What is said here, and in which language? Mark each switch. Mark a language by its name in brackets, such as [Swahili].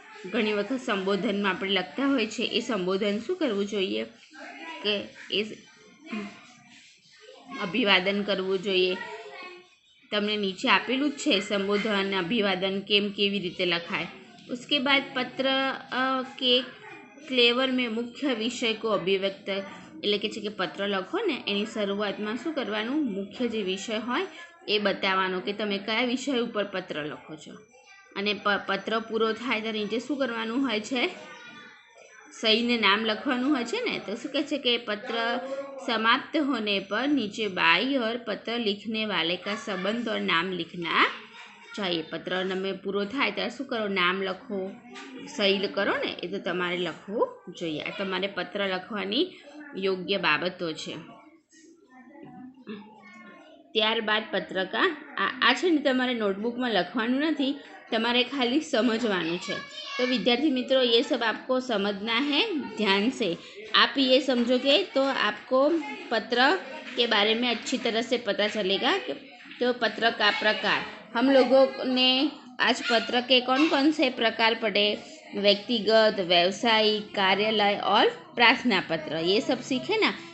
[Gujarati] ઘણી વખત સંબોધનમાં આપણે લખતા હોય છે એ સંબોધન શું કરવું જોઈએ કે એ અભિવાદન કરવું જોઈએ. તમને નીચે આપેલું જ છે સંબોધન અભિવાદન કેવી રીતે લખાય. [Hindi] उसके बाद पत्र के क्लेवर में मुख्य विषय को अभिव्यक्त. [Gujarati] એટલે કે છે કે પત્ર લખો ને એની શરૂઆતમાં શું કરવાનું, મુખ્ય જે વિષય હોય એ બતાવવાનો કે તમે કયા વિષય ઉપર પત્ર લખો છો. અને પત્ર પૂરો થાય તો નીચે શું કરવાનું હોય છે, સહીને નામ લખવાનું હોય છે ને. તો શું કહે છે કે [Hindi] પત્ર समाप्त होने पर नीचे बाई और पत्र लिखने वाले का संबंध और नाम लिखना चाहिए. [Gujarati] પત્ર તમે પૂરો થાય ત્યારે શું કરો, નામ લખો, સહી કરો ને, એ તો તમારે લખવું જોઈએ. આ તમારે પત્ર લખવાની યોગ્ય બાબતો છે. ત્યારબાદ પત્રકા આ છે ને તમારે નોટબુકમાં લખવાનું નથી, તમારે ખાલી समझવાનું છે. [Hindi] तो विद्यार्थी मित्रों ये सब आपको समझना है ध्यान से. आप ये समझोगे तो आपको पत्र के बारे में अच्छी तरह से पता चलेगा. तो पत्र का प्रकार हम लोगों ने आज पत्र के कौन कौन से प्रकार पढ़े, व्यक्तिगत, व्यावसायिक, कार्यालय और प्रार्थना पत्र, ये सब सीखे ना.